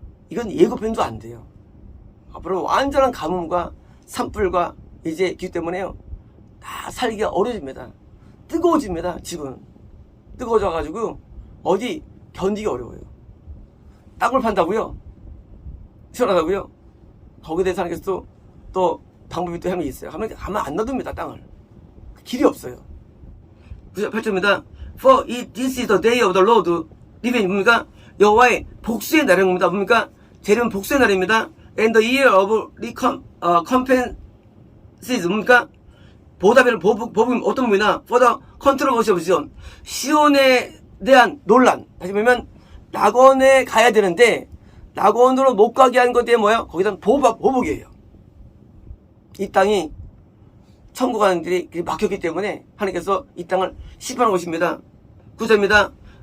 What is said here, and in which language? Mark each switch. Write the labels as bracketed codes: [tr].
[ko] 이건 예고편도 안 돼요. 앞으로 완전한 가뭄과 산불과 이제 기 때문에요, 다 살기가 어려워집니다. 뜨거워집니다. 지구는 뜨거워져가지고 어디 견디기 어려워요. 땅을 판다고요? 시원하다고요? 거기에 대해서 하나님께서 또 방법이 또 함이 있어요. 가만 안 놔둡니다. 땅을. 길이 없어요. 8절입니다. [en] For this is the day of the Lord. [ko] 리벤이 뭡니까? 여호와의 복수의 날입니다. 뭡니까? 재림은 복수의 날입니다. [en] And the year of recompense [ko] 뭡니까? 보답의 보복이 어떤 부분이나 [en] for the controversy of Zion. [ko] 시온에 대한 논란. 다시 보면 낙원에 가야 되는데 낙원으로 못 가게 한 것에 뭐예요? 거기다 보복이에요. 이 땅이 천국 가는 길이 막혔기 때문에 하나님께서 이 땅을 심판한 것입니다. 9절입니다.